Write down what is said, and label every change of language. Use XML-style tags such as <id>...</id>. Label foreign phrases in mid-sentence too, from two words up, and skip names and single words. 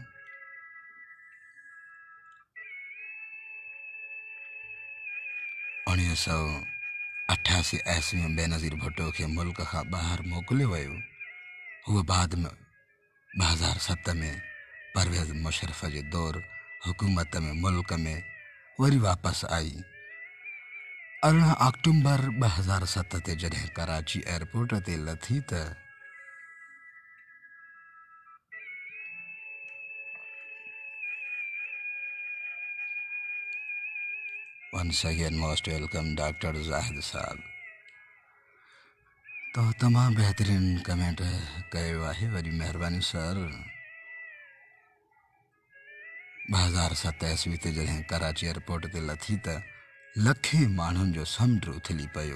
<sd>1988 ईस्वी में बेनज़ीर भुट्टो खे मुल्क खां ॿाहिरि मोकिलियो वियो। हूअ बाद में 2007 में परवेज़ मुशर्रफ जे दौर हुकूमत में मुल्क में वरी वापसि आई। 18 अक्टूबर 2007 ते जॾहिं कराची एयरपोर्ट ते लथी त</sd> <en>once again most welcome</en> <sd>डॉक्टर ज़ाहिद साहब। तो तमामु बेहतरीन कमेंट कयो आहे, वरी महिरबानी सर। 2007 ईस्वी ते जॾहिं कराची एयरपोर्ट ते लथी त लखे माण्हुनि जो समुंड उथली पियो।</sd>